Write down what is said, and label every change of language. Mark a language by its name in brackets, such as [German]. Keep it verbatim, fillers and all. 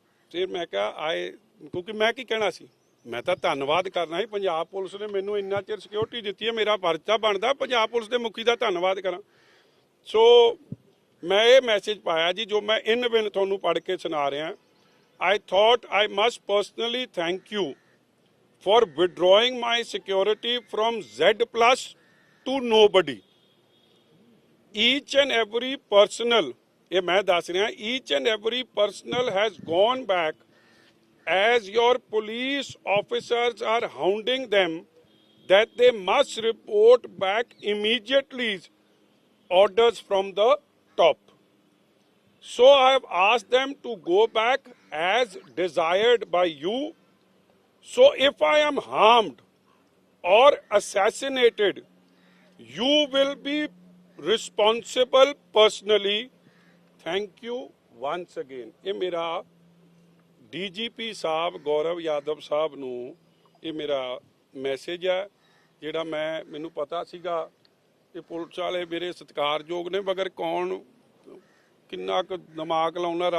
[Punjabi] ਫਿਰ ਮੈਂ ਕਿਹਾ ਆਏ, ਕਿਉਂਕਿ ਮੈਂ ਕੀ ਕਹਿਣਾ ਸੀ, ਮੈਂ ਤਾਂ ਧੰਨਵਾਦ ਕਰਨਾ ਸੀ ਪੰਜਾਬ ਪੁਲਿਸ ਨੇ ਮੈਨੂੰ ਇੰਨਾ ਚਿਰ ਸਿਕਿਉਰਿਟੀ ਦਿੱਤੀ ਹੈ, ਮੇਰਾ ਫਰਜ਼ ਤਾਂ ਬਣਦਾ ਪੰਜਾਬ ਪੁਲਿਸ ਦੇ ਮੁਖੀ ਦਾ ਧੰਨਵਾਦ ਕਰਾਂ। ਸੋ ਮੈਂ ਇਹ ਮੈਸੇਜ ਪਾਇਆ ਜੀ ਜੋ ਮੈਂ ਇਨ ਬਿਨ ਤੁਹਾਨੂੰ ਪੜ੍ਹ ਕੇ ਸੁਣਾ ਰਿਹਾ। [English] I thought I must personally thank you for withdrawing my security from Z plus to nobody. Each and every personal, [Punjabi] ये मैं दास रहा, [English] each and every personal has gone back as your police officers are hounding them that they must report back immediately orders from the top. So I have asked them to go back as desired by you. So if I am harmed or assassinated, you will be responsible personally. Thank you once again. [Punjabi] ਇਹ ਮੇਰਾ DGP Sahib Gaurav Yadav Sahib ਨੂੰ ਇਹ ਮੇਰਾ message ਹੈ ਜਿਹੜਾ ਮੈਂ ਮੈਨੂੰ ਪਤਾ ਸੀਗਾ ਕਿ ਪੁਲਿਸ ਵਾਲੇ ਮੇਰੇ ਸਤਿਕਾਰਯੋਗ ਨੇ, ਮਗਰ ਕੌਣ ਕਿੰਨਾ ਕੁ ਦਿਮਾਗ ਲਾਉਣਾ।